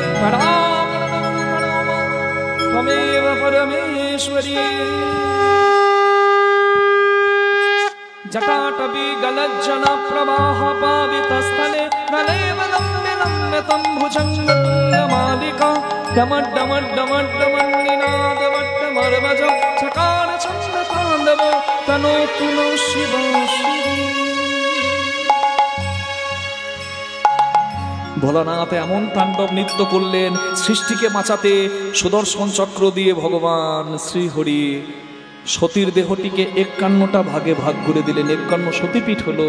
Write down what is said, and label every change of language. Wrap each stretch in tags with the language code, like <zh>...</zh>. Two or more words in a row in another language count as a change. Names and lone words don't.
<sa>त्वमेव परमेश्वरी जटाटवी गलज्जन प्रवाह पावितस्थले गलेव लम्बे लम्बे तं भुजङ्गतुङ्गमालिका डमड्डमड्डमड्डमन्निनादवट्टमर्वज चकार चन्द्रताण्डव तनोतु नो शिव</sa> <bn>ভোলানাথ এমন তাণ্ডব নৃত্য করলেন সৃষ্টিকে বাঁচাতে সুদর্শন চক্র দিয়ে ভগবান শ্রীহরি সতীর দেহটিকে 51টা ভাগে ভাগ করে দিলেন। 51 সতীপীঠ হলো।</bn>